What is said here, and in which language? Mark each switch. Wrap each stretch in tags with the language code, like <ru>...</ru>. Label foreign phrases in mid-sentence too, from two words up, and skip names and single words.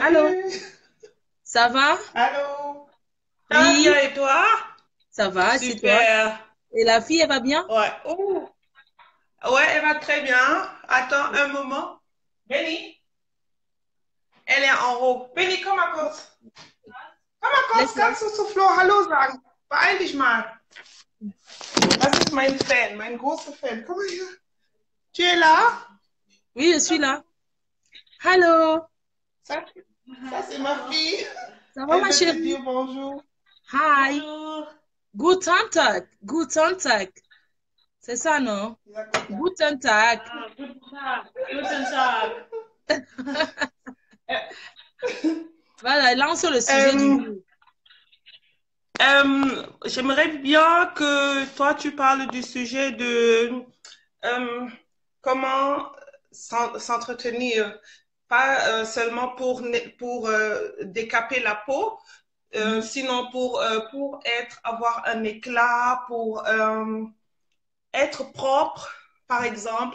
<fr>Allô? Ça va? Allô? Ça va Oui, bien et toi? ça va, c'est toi. Super. Et la fille, elle va bien? Ouais. Oh. Ouais, elle va très bien. Attends un moment. Benny, elle est en haut.</fr> <de>Benny, komm mal kurz. Komm mal kurz,</de> <fr>Laisse-la.</fr> <de>kannst du zu Flo Hallo sagen? Beeil dich mal. Das ist mein Fan, mein großer Fan. Komm mal hier.</de> <fr>Tu es là? Oui, je suis là. Hello. Ça, ça c'est ma fille. Ça va, Elle ma veut te chérie? dire bonjour. Hi. Bonjour.</fr> <de>Guten Tag. Guten Tag.</de> <fr>C'est ça, non?</fr> <de>Guten Tag. Ah, guten Tag. Guten Tag.</de> <fr>Voilà, lance le sujet du jour. J'aimerais bien que toi, tu parles du sujet de comment s'entretenir, pas seulement pour décaper la peau, sinon pour avoir un éclat, pour être propre, par exemple.</fr>